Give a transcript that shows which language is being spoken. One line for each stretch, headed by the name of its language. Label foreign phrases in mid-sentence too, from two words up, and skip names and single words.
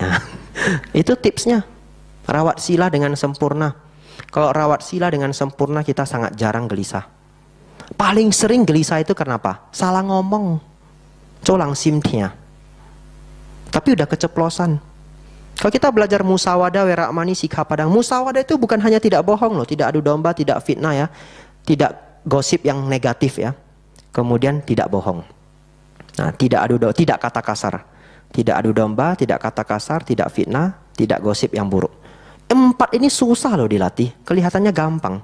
Indonesian: Itu tipsnya. Rawat sila dengan sempurna. Kalau rawat sila dengan sempurna, kita sangat jarang gelisah. Paling sering gelisah itu kenapa? Salah ngomong. Colang simtia. Tapi udah keceplosan. Kalau kita belajar
Pali: musawadah, werakmani, sikha padang.
Indonesian: Musawadah itu bukan hanya tidak bohong loh. Tidak adu domba, tidak fitnah ya. Tidak gosip yang negatif ya. Kemudian tidak bohong. Nah, tidak adu domba, tidak kata kasar. Tidak adu domba, tidak kata kasar, tidak fitnah, tidak gosip yang buruk. 4 ini susah loh dilatih. Kelihatannya gampang.